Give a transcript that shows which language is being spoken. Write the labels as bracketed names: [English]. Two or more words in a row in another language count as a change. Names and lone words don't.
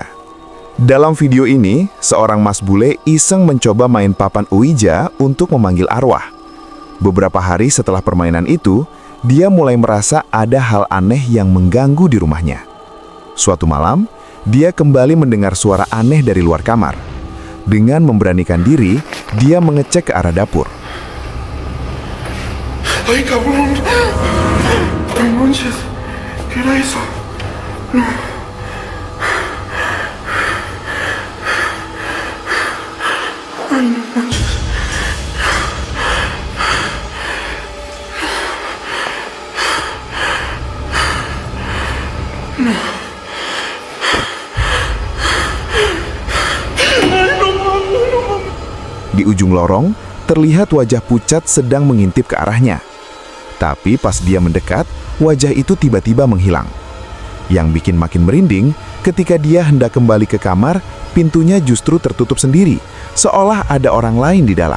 [Indonesian] Dalam video ini, seorang mas bule iseng mencoba main papan Ouija untuk memanggil arwah. Beberapa hari setelah permainan itu, dia mulai merasa ada hal aneh yang mengganggu di rumahnya. Suatu malam, dia kembali mendengar suara aneh dari luar kamar. Dengan memberanikan diri, dia mengecek ke arah dapur. [Spanish] Ay, cabrón. No manches. ¿Qué era eso? No. Ay, no manches. No. Ay, no mames. [Indonesian] Di ujung lorong, terlihat wajah pucat sedang mengintip ke arahnya. Tapi pas dia mendekat, wajah itu tiba-tiba menghilang. Yang bikin makin merinding, ketika dia hendak kembali ke kamar, pintunya justru tertutup sendiri, seolah ada orang lain di dalam.